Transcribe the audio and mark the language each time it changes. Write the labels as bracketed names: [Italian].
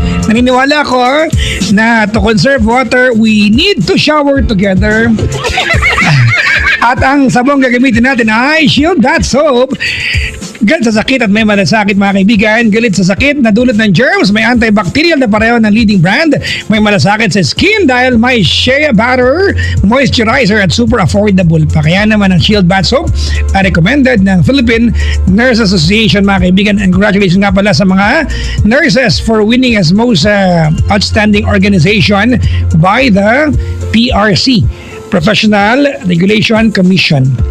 [Filipino] Naniniwala ko na [English] to conserve water, we need to shower together. [Filipino] At ang sabong gagamitin natin ay Shield That Soap. Galit sa sakit at may malasakit mga kaibigan. Galit sa sakit na dulot ng germs. May antibacterial na pareho ng leading brand. May malasakit sa skin dahil may shea butter, moisturizer at [English] super affordable [Filipino] pa. Kaya naman ang Shield Bath Soap ay recommended ng Philippine Nurse Association mga kaibigan. [English] And congratulations [Filipino] nga pala sa mga [English] nurses for winning as most outstanding organization by the PRC, Professional Regulation Commission.